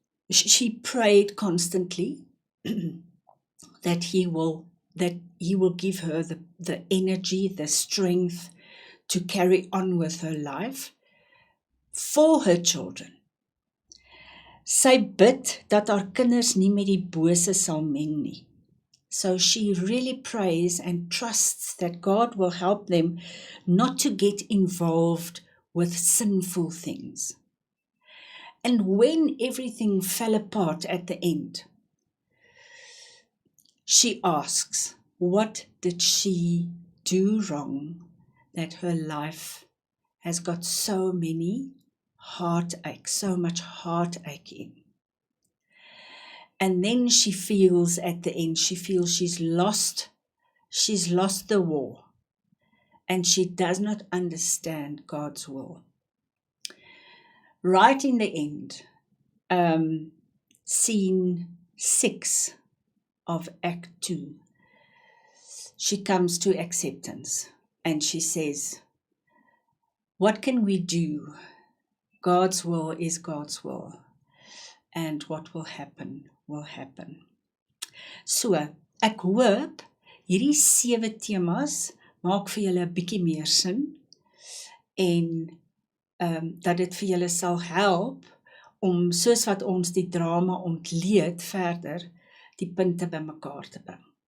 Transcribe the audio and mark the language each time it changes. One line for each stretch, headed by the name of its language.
English: She prayed constantly that he will give her the energy, the strength to carry on with her life for her children.
Afrikaans: Sy bid dat haar kinders nie met die bose sal meng nie.
English: So she really prays and trusts that God will help them not to get involved with sinful things. And when everything fell apart at the end, she asks, what did she do wrong that her life has got so many heartache, so much heartache in? And then she feels at the end, she's lost the war, and she does not understand God's will. Right in the end, scene 6 of Act 2, she comes to acceptance and she says, what can we do? God's will is God's will. and what will happen, will happen.
Afrikaans: So, ek hoop hierdie 7 temas maak vir julle 'n bietjie meer sin en dat dit vir julle sal help om soos wat ons die drama ontleed verder die punte bymekaar te bring.